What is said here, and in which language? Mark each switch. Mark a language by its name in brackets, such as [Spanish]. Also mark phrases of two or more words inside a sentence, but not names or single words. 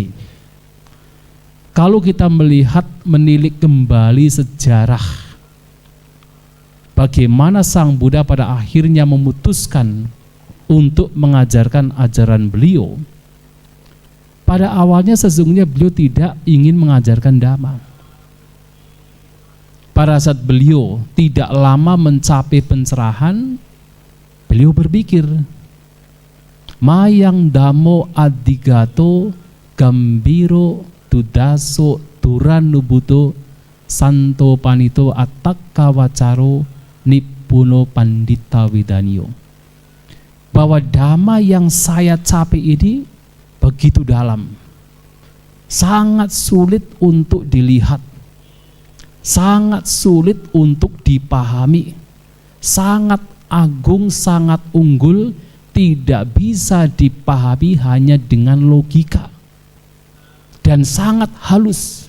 [Indonesian] Kalau kita menilik kembali sejarah bagaimana Sang Buddha pada akhirnya memutuskan untuk mengajarkan ajaran beliau, pada awalnya sesungguhnya beliau tidak ingin mengajarkan Dhamma. Pada saat beliau tidak lama mencapai pencerahan, beliau berpikir, [Pali] Mayang Dhammo Adigato Gambiro Tudaso aturan nubuto santo panito ataka wacaro nipuno pandita widanio. [Indonesian] Bahwa dhamma yang saya capai ini begitu dalam, sangat sulit untuk dilihat, sangat sulit untuk dipahami, sangat agung, sangat unggul, tidak bisa dipahami hanya dengan logika, dan sangat halus.